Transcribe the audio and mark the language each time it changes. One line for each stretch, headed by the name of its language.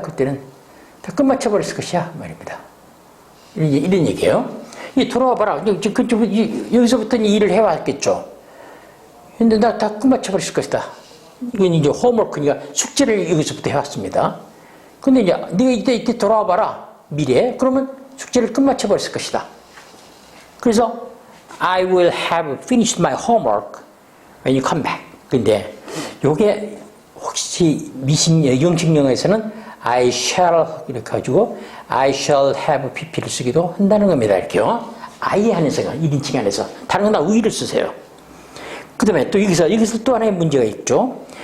Korean: 그때는 다 끝마쳐버렸을 것이야. 말입니다. 이런 얘기예요. 돌아와 봐라. 여기서부터 일을 해왔겠죠. 근데 나 다 끝마쳐버렸을 것이다. 이건 이제 홈워크니까 숙제를 여기서부터 해왔습니다. 근데 이제 네가 이때 돌아와 봐라. 미래에. 그러면 숙제를 끝마쳐버렸을 것이다.
English: 그래서 I will have finished my homework when you come back.
Korean: 근데 요게 혹시 영식 영어에서는 I shall 이렇게 가지고 I shall have pp를 쓰기도 한다는 겁니다. 이렇게요. I 안에서 1인칭 안에서 다른 건 다 we를 쓰세요. 그 다음에 또 여기서 또 하나의 문제가 있죠.